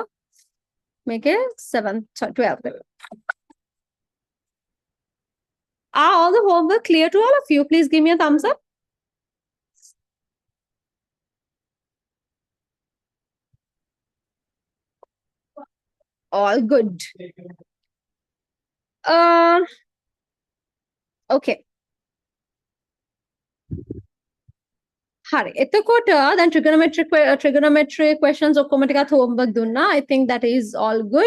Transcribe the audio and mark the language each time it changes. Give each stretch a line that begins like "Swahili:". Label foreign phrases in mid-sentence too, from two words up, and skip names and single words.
English: Make it 7th, 12th. Are all the homework clear to all of you? Please give me a thumbs up. All good. Okay.
Sinhala: හරි. එතකොට දැන්
English: trigonometry questions
Sinhala: ඔක්කොම ටිකක් homework දුන්නා.
English: I think that is all good.